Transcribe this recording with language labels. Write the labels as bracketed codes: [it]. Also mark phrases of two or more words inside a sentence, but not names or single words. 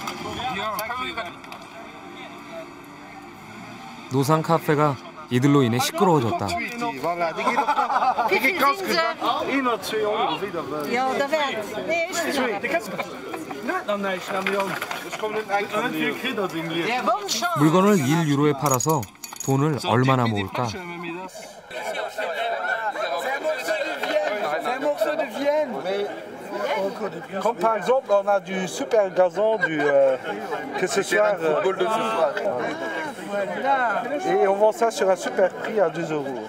[ko] 노상 카페가 이들로 인해 시끄러워졌다. 물건을 1유로에 팔아서 돈을 얼마나 모을까? [fr] Comme par exemple, on a du super gazon, que ce soit football de ce soir. Et on vend ça sur un super prix à 2 euros.